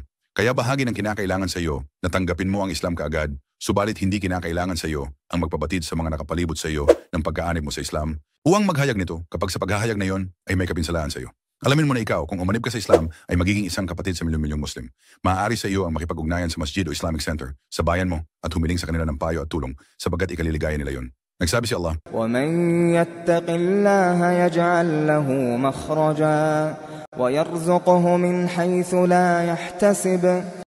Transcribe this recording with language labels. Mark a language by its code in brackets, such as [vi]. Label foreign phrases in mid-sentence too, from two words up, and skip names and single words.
[tl] Kaya bahagi ng kinakailangan sa iyo na tanggapin mo ang Islam kaagad, subalit hindi kinakailangan sa iyo ang magpabatid sa mga nakapalibot sa iyo ng pagkaanib mo sa Islam. Huwag maghayag nito kapag sa paghahayag na iyon ay may kapinsalaan sa iyo. Alamin mo na ikaw, kung umanib ka sa Islam, ay magiging isang kapatid sa milyong-milyong Muslim. Maaari sa iyo ang makipag-ugnayan sa Masjid o Islamic Center sa bayan mo at humiling sa kanila ng payo at tulong sapagkat ikaliligaya nila yon. Nagsabi si Allah, [ar] وَمَنْ يَتَّقِ اللَّهَ يَجْعَلْ لَهُ مَخْرَجًا وَيَرْزُقْهُ مِنْ حَيْثُ لَا يَحْتَسِبُ